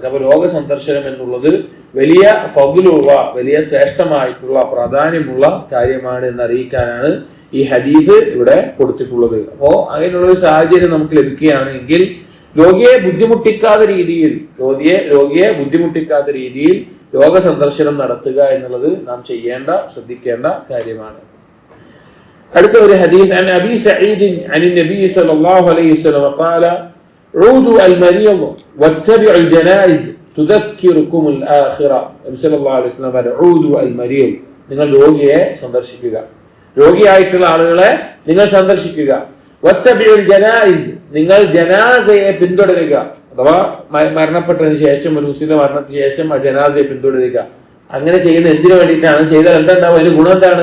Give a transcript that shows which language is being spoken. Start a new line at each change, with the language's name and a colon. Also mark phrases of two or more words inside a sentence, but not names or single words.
Malayalam: അപ്പൊ രോഗ സന്ദർശനം എന്നുള്ളത് വലിയ ഫദ്ലുള്ള, വലിയ ശ്രേഷ്ഠമായിട്ടുള്ള, പ്രാധാന്യമുള്ള കാര്യമാണ് എന്ന് അറിയിക്കാനാണ് ഈ ഹദീസ് ഇവിടെ കൊടുത്തിട്ടുള്ളത്. അപ്പോ അങ്ങനെയുള്ള ഒരു സാഹചര്യം നമുക്ക് ലഭിക്കുകയാണെങ്കിൽ രോഗിയെ ബുദ്ധിമുട്ടിക്കാത്ത രീതിയിൽ രോഗ സന്ദർശനം നടത്തുക എന്നുള്ളത് നാം ശ്രദ്ധിക്കേണ്ട കാര്യമാണ്. അടുത്ത ഒരു ഹദീസ്,
Arabic: عن أبي سعيد عن النبي صلى الله عليه وسلم قال عودوا المريض واتبعوا الجنائز تذكركم الآخرة.
Malayalam: നബി
Arabic: صلى الله عليه وسلم
Malayalam: പറഞ്ഞു,
Arabic: عودوا المريض,
Malayalam: നിങ്ങൾ രോഗിയെ സന്ദർശിക്കുക, രോഗിയായിട്ടുള്ള ആളുകളെ നിങ്ങൾ സന്ദർശിക്കുക.
Arabic: واتبعوا الجنائز,
Malayalam: നിങ്ങൾ ജനാസയെ പിന്തുടരുക. അഥവാ മരണപ്പെട്ടതിന് ശേഷം, ഒരു മുസ്ലിം മരണത്തിന് ശേഷം ആ ജനാസയെ പിന്തുടരുക. അങ്ങനെ ചെയ്യുന്ന എന്തിനു വേണ്ടിയിട്ടാണ്? ചെയ്താൽ എന്താ ഉണ്ടാവും? അതിന് ഗുണം എന്താണ്?